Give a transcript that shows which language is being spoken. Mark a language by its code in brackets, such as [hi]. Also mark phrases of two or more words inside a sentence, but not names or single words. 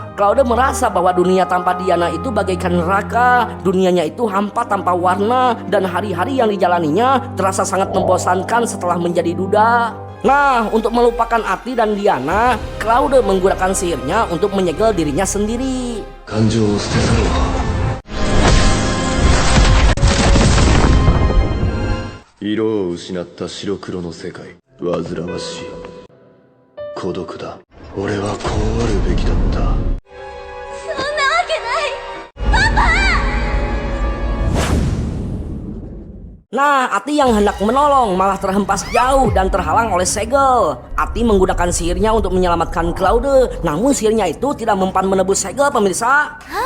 [id] Claude merasa bahwa dunia tanpa Diana itu bagaikan neraka. Dunianya itu hampa tanpa warna, dan hari-hari yang dijalaninya terasa sangat membosankan setelah menjadi duda. Nah, untuk melupakan Ati dan Diana, Claude menggunakan sihirnya untuk menyegel dirinya sendiri. [ja] 感情を捨て去ろう。色を失った白黒の世界。煩わしい。孤独だ。俺はこうあるべきだった。 [id] Nah, Ati yang hendak menolong malah terhempas jauh dan terhalang oleh segel. Ati menggunakan sihirnya untuk menyelamatkan Claude, namun sihirnya itu tidak mempan menebus segel, pemirsa.